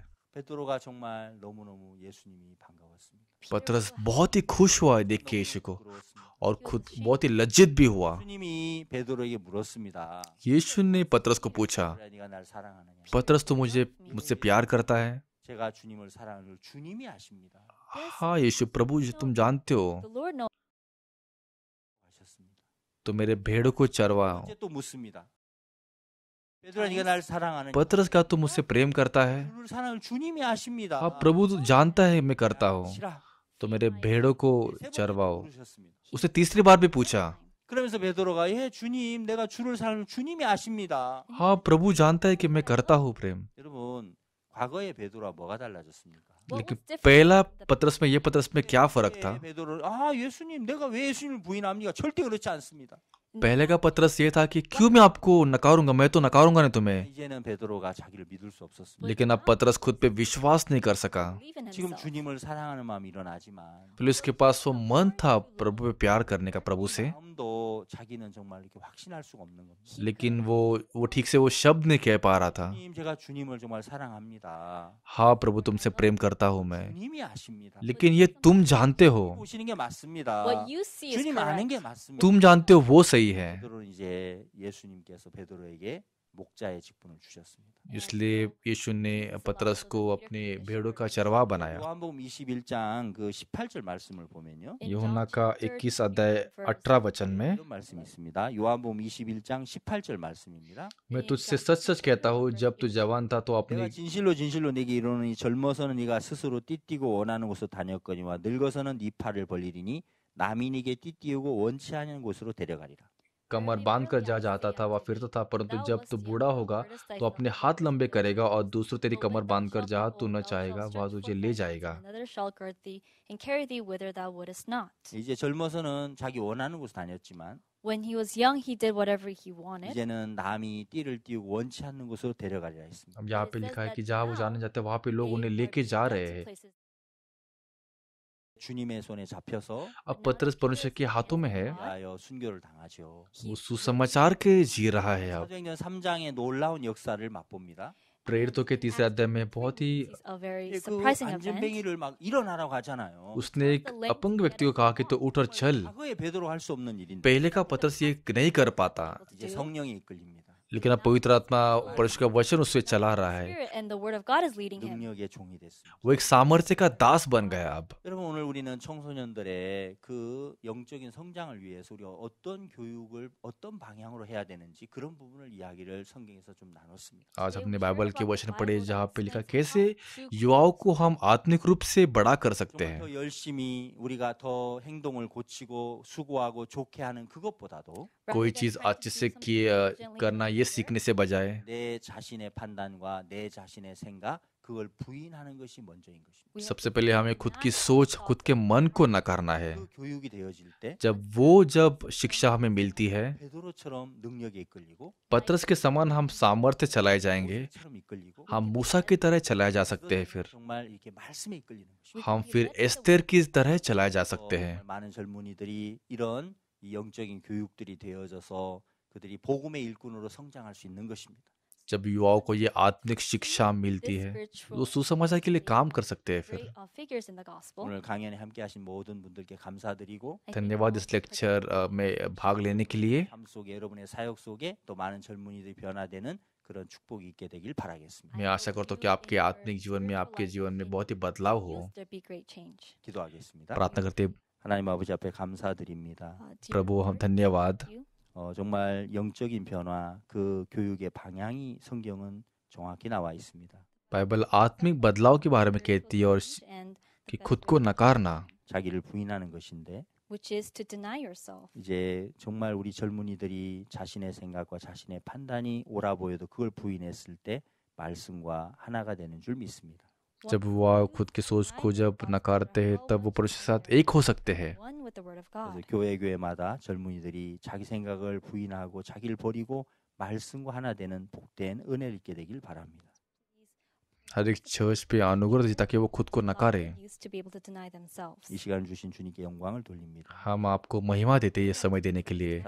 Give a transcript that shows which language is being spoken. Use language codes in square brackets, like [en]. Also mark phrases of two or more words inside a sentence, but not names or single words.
[ko] 베드로가 정말 너무너무 예수님이 반가웠습니다. [hi] पतरस बहुत ही खुश हुआ देख के यीशु को [ko] 부러웠습니다. [hi] और खुद बहुत ही लज्जित भी हुआ। [ko] 예수님이 베드로에게 물었습니다. [hi] यीशु ने पतरस को पूछा, [ko] 베드로야, 네가 날 사랑하느냐? [hi] पतरस तो मुझसे प्यार करता है? [ko] 제가 주님을 사랑하는 줄 주님이 아십니다. [hi] हाँ यीशु प्रभु जी तुम जानते हो, [en] The Lord knows. [ko] 하셨습니다. [hi] तो मेरे भेड़ों को चरवाओ। [ko] 이제 또 묻습니다. 베드로야, 네가 날 사랑하느냐? [hi] पतरस का तुम मुझसे प्रेम करता है? [ko] 주를 사랑을 주님이 아십니다. [hi] हाँ प्रभु तो जानता है मैं करता हूँ, [ko] 싫어. [hi] तो मेरे भेड़ों को [ko] 세 번째 [hi] चरवाओ। [ko] 물으셨습니다. [hi] उसने तीसरी बार भी पूछा, [ko] 그러면서 베드로가 예 주님 내가 주를 사랑하는 주님이 아십니다. [hi] हाँ प्रभु जानता है कि मैं करता हूँ प्रेम। [ko] 여러분 과거의 베드로와 뭐가 달라졌습니까? [hi] लेकिन पहला पतरस में ये पतरस में क्या फर्क था? [ko] 베드로 아 예수님 내가 왜 예수님을 부인합니까? 절대 그렇지 않습니다. [hi] पहले का पतरस ये था कि क्यों मैं आपको नकारूंगा, मैं तो नकारूंगा नहीं तुम्हें। [ko] 이제는 베드로가 자기를 믿을 수 없었습니다. [hi] लेकिन अब पतरस खुद पे विश्वास नहीं कर सका। [en] Believe in [ko] 지금 [en] himself. [ko] 주님을 사랑하는 마음이 일어나지만 [hi] फिर उसके पास वो मन था प्रभु पे प्यार करने का, प्रभु से, [ko] 마음도 자기는 정말 이렇게 확신할 수가 없는 겁니다. [hi] लेकिन वो ठीक से वो शब्द नहीं कह पा रहा था। [ko] 주님 제가 주님을 정말 사랑합니다. [hi] हाँ प्रभु तुमसे प्रेम करता हूँ मैं, [ko] 주님이 아십니다. [hi] लेकिन ये तुम जानते हो, [ko] 보시는 게 맞습니다. [en] What you see is [ko] 주님 아는 게 [en] correct. [ko] 맞습니다. [hi] तुम जानते हो वो सही है। [ko] 베드로는 이제 예수님께서 베드로에게 목자의 직분을 주셨습니다. [hi] इसलिए यीशु ने पतरस को अपने भेड़ों का चरवाहा बनाया। [ko] 요한복음 21장 그 18절 말씀을 보면요. [hi] यूहन्ना का 21 अध्याय 18 वचन में, [ko] 이런 말씀이 있습니다. 요한복음 21장 18절 말씀입니다. [hi] मैं तुझसे सच सच कहता हूँ जब तू जवान था तो अपनी [ko] 내가 진실로 진실로 네게 이르노니 젊어서는 네가 스스로 띠띠고 원하는 곳으로 다녔거니와 늙어서는 네 팔을 벌리리니 남이 네게 띠띠우고 원치 않은 곳으로 데려가리라. [hi] कमर बांध कर जा जाता था, वह फिरता था, परंतु जब तू बूढ़ा होगा तो अपने हाथ लंबे करेगा और दूसरों तेरी कमर बांध कर जहाँ तू न चाहेगा वह तुझे ले जाएगा। [en] Another shall gird thee and carry thee whither thou wouldest not. [ko] 이제 젊어서는 자기 원하는 곳 다녔지만 [en] When he was young, he did whatever he wanted. [ko] 이제는 남이 띠를 띠우고 원치 않는 곳으로 데려가리라 했습니다. [hi] अब यहाँ पे लिखा है कि जहाँ वो जाने जाते वहाँ पे लोग उन्हें लेके जा रहे हैं। [ko] 주님의 손에 잡혀서 [hi] अब पतरस परमेश्वर के हाथों में है, [ko] 위하여 순교를 당하죠. [hi] वो सुसमाचार के जी रहा है। अब [ko] 사도행전 3장의 놀라운 역사를 맛봅니다. [hi] प्रेरितों के तीसरे अध्याय में बहुत ही [en] This is a very 그 surprising event. [ko] 안전뱅이를 막 일어나라고 하잖아요. [hi] उसने एक अपंग व्यक्ति को कहा कि तो उठ और चल। [ko] 과거에 베드로 할 수 없는 일인데 [hi] पहले का पतरस ये नहीं कर पाता, [ko] 이제 성령이 이끌립니다. [hi] लेकिन अब पवित्र आत्मा परमेश्वर का वचन उससे चला रहा है। [en] Spirit and the word of God is leading him. [ko] 능력의 종이 됐습니다. [hi] वो एक सामर्थ्य का दास बन गया। अब [ko] 여러분 오늘 우리는 청소년들의 그 영적인 성장을 위해서 우리가 어떤 교육을 어떤 방향으로 해야 되는지 그런 부분을 이야기를 성경에서 좀 나눴습니다. [hi] आज हमने बाइबल के वचन पढ़े जहाँ पे लिखा कैसे युवाओं को हम आत्मिक रूप से बड़ा कर सकते [ko] 정말 [hi] हैं। [ko] 더 열심히 우리가 더 행동을 고치고 수고하고 좋게 하는 그것보다도 [hi] कोई चीज अच्छे से करना ये सीखने से बजाय [ko] 내 자신의 판단과 내 자신의 생각 그걸 부인하는 것이 먼저인 것입니다. [hi] सबसे पहले हमें खुद की सोच, खुद के मन को नकारना है। [ko] 그 교육이 되어질 때 [hi] जब शिक्षा हमें मिलती है, [ko] 베드로처럼 능력에 이끌리고 [hi] पतरस के समान हम सामर्थ्य चलाए जाएंगे, [ko] 모세처럼 이끌리고 [hi] हम मूसा की तरह चलाए जा सकते हैं। फिर [ko] 정말 이렇게 말씀에 이끌리는 것입니다. [hi] हम फिर एस्तेर की तरह चलाए जा सकते हैं। [ko] 정말 많은 젊은이들이 이런 이 영적인 교육들이 되어져서 그들이 복음의 일꾼으로 성장할 수 있는 것입니다. [hi] जब युवाओं को ये आत्मिक शिक्षा मिलती है तो सुसमाचार के लिए काम कर सकते हैं। फिर [en] Great figures in the gospel. [ko] 오늘 강연에 함께하신 모든 분들께 감사드리고 [hi] धन्यवाद इस लेक्चर में भाग लेने के लिए। [ko] 삶 속에 여러분의 사역 속에 또 많은 젊은이들이 변화되는 그런 축복이 있게 되길 바라겠습니다. [hi] मैं आशा करता हूँ कि आपके आत्मिक जीवन में, आपके जीवन में बहुत ही बदलाव हो। [en] Yes, there be great change. [ko] 기도하겠습니다. [hi] प्रार्थना करते हैं, [ko] 하나님 아버지 앞에 감사드립니다. [en] Dear [hi] प्रभु हम [en] Lord, [hi] धन्यवाद। [en] thank you. [ko] 정말 영적인 변화 그 교육의 방향이 성경은 정확히 나와 있습니다. [hi] बाइबल आत्मिक बदलाव के बारे में कहती है और [en] And [hi] कि खुद को नकारना, [ko] 자기를 부인하는 것인데 [en] which is to deny yourself. [ko] 이제 정말 우리 젊은이들이 자신의 생각과 자신의 판단이 옳아 보여도 그걸 부인했을 때 말씀과 하나가 되는 줄 믿습니다. [hi] जब वह खुद की सोच को जब नकारते हैं तब वो परमेश्वर के साथ एक हो सकते हैं। [en] One with the word of [ko] 그래서 [en] God. [ko] 교회마다 젊은이들이 자기 생각을 부인하고 자기를 버리고 말씀과 하나 되는 복된 은혜를 있게 되길 바랍니다. [hi] हर एक चर्च पे अनुग्रह दीजिए ताकि वो खुद को नकारे। [en] Used to be able to deny themselves. [ko] 이 시간을 주신 주님께 영광을 돌립니다. [hi] हम आपको महिमा देते हैं ये समय देने के लिए।